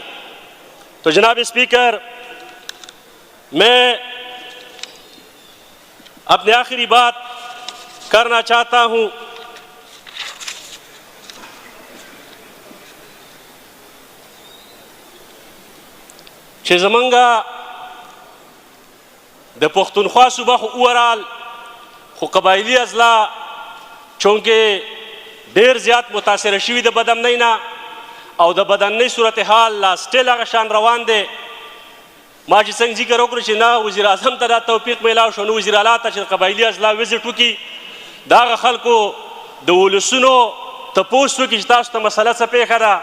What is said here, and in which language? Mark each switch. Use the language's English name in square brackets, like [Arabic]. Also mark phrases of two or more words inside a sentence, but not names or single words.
[Urdu] تو جناب اسپیکر، میں اپنی آخری بات کرنا چاہتا ہوں [Pashto] کہ زمانگا د پختونخوا صوبہ خو اوورال خو قبائلی اضلاع چونکہ ډیر زیات متاثر شوي د بدامنۍ نه او د بدامنۍ صورتحال لا سټیل هغه شان روان دی. ما چې څنګه ذکر وکړو چې نه وزیر اعظم ته دا توفیق میلاو شو، نه وزیر اعلی ته چې قبایلي اضلاع وزټ وکړي، د هغه خلکو د ولسونو تپوس وکړي چې تاسو ته مسله څه پیښه ده.